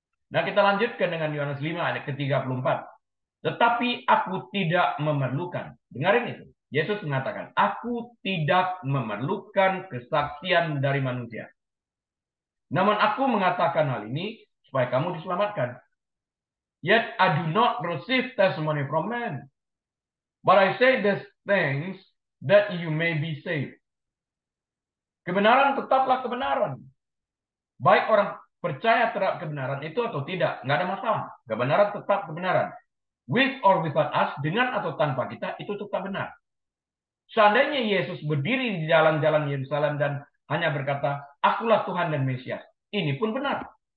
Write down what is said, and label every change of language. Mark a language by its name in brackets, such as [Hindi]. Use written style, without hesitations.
[Indonesian] Nah, kita lanjutkan dengan Yohanes 5 ayat ke-34. Tetapi aku tidak memerlukan. Dengarin itu. Yesus mengatakan, aku tidak memerlukan kesaksian dari manusia. Namun aku mengatakan hal ini supaya kamu diselamatkan. [English] Yet I do not receive testimony from men. But I say these things that you may be saved. [Indonesian] Kebenaran tetaplah kebenaran. Baik orang percaya terhadap kebenaran itu atau tidak, nggak ada masalah. Kebenaran tetap kebenaran. [English] With or without us, [Indonesian] dengan atau tanpa kita, itu tetap benar. Seandainya Yesus berdiri di jalan-jalan Yerusalem dan hanya berkata, akulah Tuhan dan Mesias, ini pun benar.